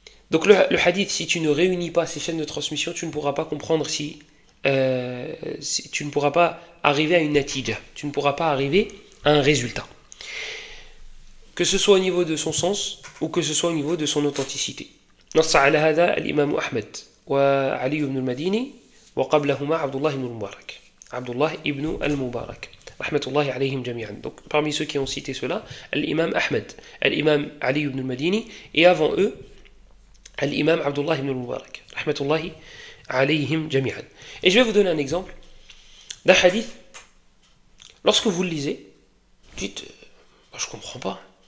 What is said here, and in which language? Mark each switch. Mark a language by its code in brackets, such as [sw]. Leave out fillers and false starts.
[fr] Donc le hadith, si tu ne réunis pas ces chaînes de transmission, tu ne pourras pas comprendre si tu ne pourras pas arriver à une natija, tu ne pourras pas arriver à un résultat. Que ce soit au niveau de son sens ou que ce soit au niveau de son authenticité. [ar] نص على هذا الإمام أحمد وعلي بن المديني وقبلهما عبد الله بن المبارك رحمة الله عليهم جميعا. [fr] Donc parmi ceux qui ont cité cela, l'imam Ahmed, l'imam Ali ibn al-Madini et avant eux l'imam Abdullah ibn al-Mubarak [ar] رحمة الله عليهم جميعا. [fr] Et je vais vous donner un exemple d'un hadith. Lorsque vous le lisez, dites je comprends pas.